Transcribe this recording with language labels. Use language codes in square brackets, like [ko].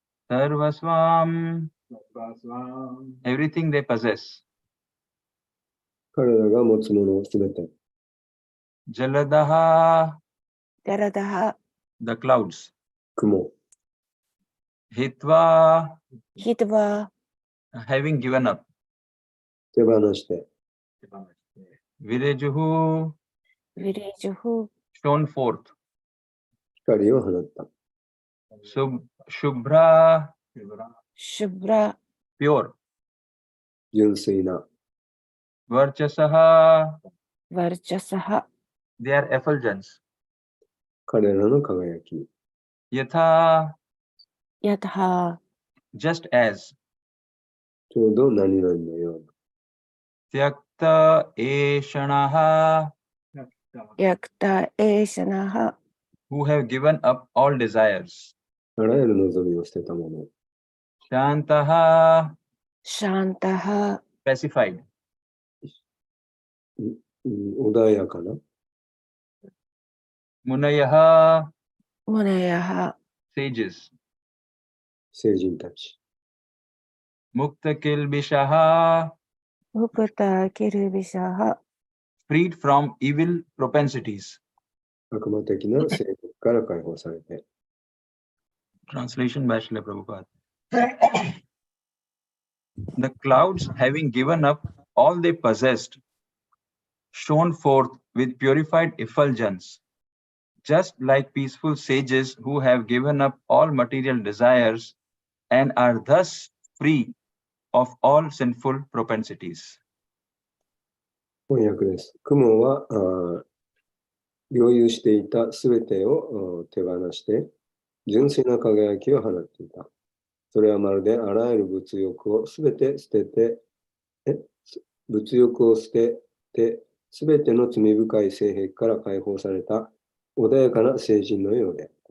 [sa] Sarvasvam, [en] everything they possess. [ja] 彼らが持つものをすべて。 [sa] Jaladaha, Jaradaha [en] the clouds. [ja] 雲。 [sa] Hitva, Hitva [en] having given up. [ja] 手放して。 [sa] Virejuhu, Virejuhu [en] shown forth. [ja] 光を放った。 [sa] Shubhra, Shubhra [en] pure. [ja] 純粋な。 [sa] Varchasaha, Varchasaha [en] they are effulgence. [ja] 彼らの輝き。 [sa] Yatha, Yatha [en] just as. [ja] ちょうど何々のような。 [sa] Tyakta eshanaha, yakta eshanaha, [en] who have given up all desires. [ja] あらゆる望みを捨てたもの。 [sa] Shantaha, shantaha, [en] pacified. [ja] 穏やかな。 [sa] Munayaha, munayaha, [en] sages. [ja] 聖人たち。 [sa] Muktakilbishaha, mukta kirubishaha, [en] freed from evil propensities. [ja] 悪魔的な性格から解放されて。 [en] Translation by Srila Prabhupada. The clouds, having given up all they possessed, shone forth with purified effulgence, just like peaceful sages who have given up all material desires and are thus free of all sinful propensities. [ja] 翻訳です。雲は領有していたすべてを手放して、純粋な輝きを放っていた。それはまるであらゆる物欲をすべて捨てて、物欲を捨てて、すべての罪深い性癖から解放された穏やかな聖人のようで。